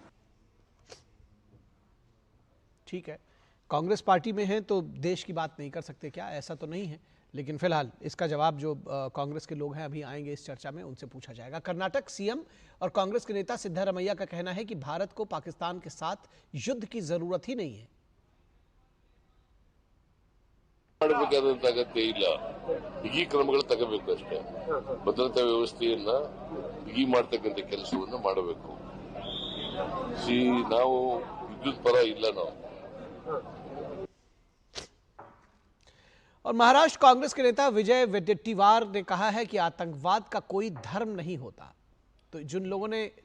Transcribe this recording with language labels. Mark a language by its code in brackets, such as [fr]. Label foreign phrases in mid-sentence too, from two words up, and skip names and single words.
[hi] ठीक है, कांग्रेस पार्टी में है तो देश की बात नहीं कर सकते क्या? ऐसा तो नहीं है, लेकिन फिलहाल इसका जवाब जो कांग्रेस के लोग हैं अभी आएंगे इस चर्चा में, उनसे पूछा जाएगा। कर्नाटक सीएम और कांग्रेस के नेता सिद्धरामैया का कहना है कि भारत को पाकिस्तान के साथ युद्ध की जरूरत ही नहीं है। [kn] ಮಾಡಬೇಕಾದಂತ ಅಗತ್ಯ ಇಲ್ಲ, ಬಿಗಿ ಕ್ರಮಗಳು ತಗೋಬೇಕು ಅಷ್ಟೇ। ಭದ್ರತಾ ವ್ಯವಸ್ಥೆಯನ್ನ ಬಿಗಿ ಮಾಡತಕ್ಕಂತ ಕೆಲಸವನ್ನು ಮಾಡಬೇಕು। ನಾವು ವಿದ್ಯುತ್ ಪರ ಇಲ್ಲ ನಾವು। [hi] और महाराष्ट्र कांग्रेस के नेता विजय वडेट्टीवार ने कहा है कि आतंकवाद का कोई धर्म नहीं होता। तो जिन लोगों ने